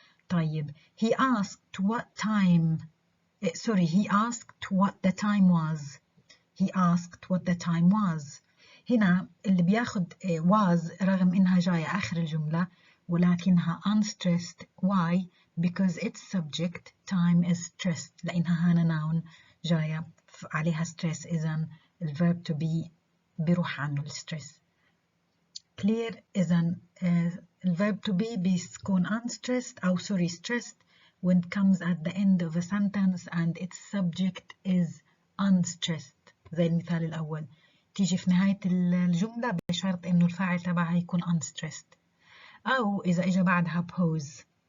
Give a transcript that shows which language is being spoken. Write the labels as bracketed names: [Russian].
[English] طيب he asked what the time was. He asked what the time was. [Arabic] هنا اللي بياخد was رغم إنها جاية آخر الجملة ولكنها unstressed. [English] Why? Because its subject time is stressed [Arabic] لأنها هنا noun جاية عليها stress إذن الverb to be بيروح عنه الstress. Clear؟ إذن الverb to be بيكون unstressed أو stressed [English] when it comes at the end of a sentence and its subject is unstressed [Arabic] زي المثال الأول تيجي في نهاية الجملة بشرط إنه الفاعل تبعها يكون unstressed أو إذا إجا بعدها pause.